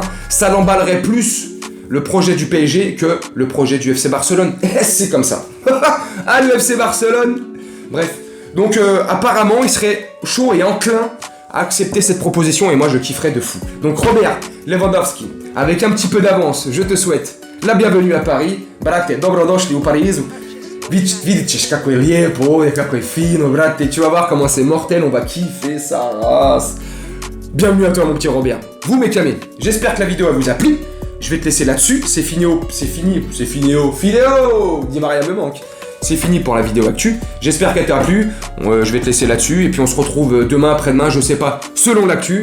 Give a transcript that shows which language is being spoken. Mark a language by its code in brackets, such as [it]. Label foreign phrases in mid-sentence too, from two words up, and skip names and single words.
[fr] Ça l'emballerait plus le projet du PSG que le projet du FC Barcelone. C'est comme ça. Ah, le FC Barcelone. Bref. Donc apparemment, il serait chaud et enclin à accepter cette proposition et moi, je kifferais de fou. Donc Robert Lewandowski, avec un petit peu d'avance, je te souhaite la bienvenue à Paris. [bs] Brate, dobrodošli u Parizu. Vidit ćeš kako je lijepo ovdje, kako je fino, brate. [fr] Tu vas voir comment c'est mortel, on va kiffer sa race. Bienvenue à toi mon petit Robert. Vous mes camés, j'espère que la vidéo vous a plu. Je vais te laisser là-dessus, c'est fini, Di Maria me manque. C'est fini pour la vidéo actu, j'espère qu'elle t'a plu. Je vais te laisser là-dessus et puis on se retrouve demain, après-demain, je sais pas, selon l'actu.